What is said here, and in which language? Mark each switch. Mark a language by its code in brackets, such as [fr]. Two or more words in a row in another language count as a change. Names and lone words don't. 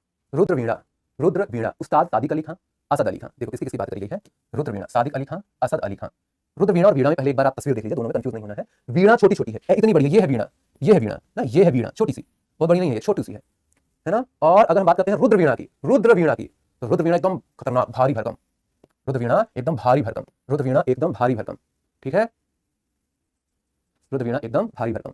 [hi] रुद्र वीणा, रुद्र वीणा, उस्ताद सादिक अली खां, असद अली खां। देखो किसकी किसकी बात करी गई है, रुद्र वीणा, सादिक अली खां, असद अली खां। रुद्र वीणा और वीणा में पहले एक बार आप तस्वीर देख लीजिए, दोनों में कंफ्यूज नहीं होना है। वीणा छोटी छोटी है, इतनी बड़ी है, ये है वीणा, ये है वीणा ना, ये है वीणा छोटी सी, बहुत बड़ी नहीं है, छोटी सी है ना। और अगर हम बात करते हैं रुद्र वीणा की, रुद्र वीणा की, तो रुद्र वीणा एकदम खतरनाक भारी भरकम, रुद्र वीणा एकदम भारी भरकम, रुद्र वीणा एकदम भारी भरकम, ठीक है, रुद्र वीणा एकदम भारी भरकम।